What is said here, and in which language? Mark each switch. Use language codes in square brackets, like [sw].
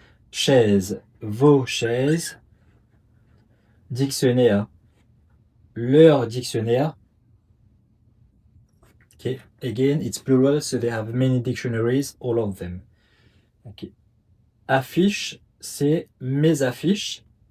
[fr] Chaise, vos chaises, dictionnaire, leur dictionnaire. [en] Okay, again, it's plural, so they have many dictionaries, all of them. Okay. [fr] Affiche, c'est mes affiches.